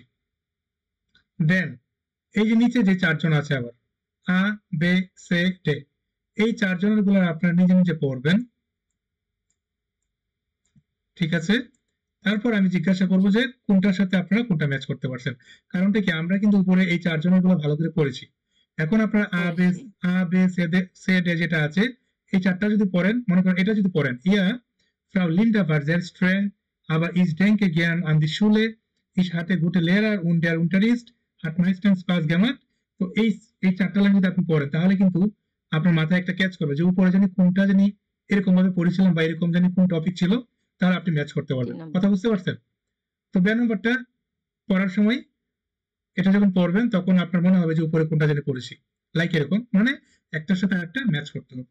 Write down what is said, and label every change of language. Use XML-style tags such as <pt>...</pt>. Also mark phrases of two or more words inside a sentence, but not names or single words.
<bn>দেন এই যে নিচে যে 4 জন আছে আবার আ বে সে ডে, এই 4 জনের গুলো আপনারা নিজে নিজে পড়বেন, ঠিক আছে? তারপর আমি জিজ্ঞাসা করব যে কোনটার সাথে আপনারা কোনটা ম্যাচ করতে পারছেন। কারণটা কি, আমরা কিন্তু উপরে এই 4 জনের গুলো ভালো করে পড়েছি। এখন আপনারা আ বে সে ডে যেটা আছে এই 4টা যদি পড়েন, মনে করেন এটা যদি পড়েন, ইয়া</bn> <de>Frau Linda war sehr streng, aber ich denke gern an die Schule. Ich hatte gute Lehrer und der Unterricht hat meistens Spaß gemacht.</de> <bn>তো এই 4টা লাইন যদি আপনি পড়েন তাহলে কিন্তু আপনার মাথায় একটা ক্যাচ করবে যে উপরে জানি কোনটা জানি এরকম ভাবে পড়েছিলাম বা এরকম জানি কোন টপিক ছিল, তাহলে আপনি ম্যাচ করতে পারবেন। কথা বুঝতে পারছেন? তো বে নাম্বারটা পড়ার সময় এটা যখন পড়বেন তখন আপনার মনে হবে যে উপরে কোনটা জানি পড়েছি, লাইক এরকম, মানে একটার সাথে আরেকটা ম্যাচ করতে হবে।</bn>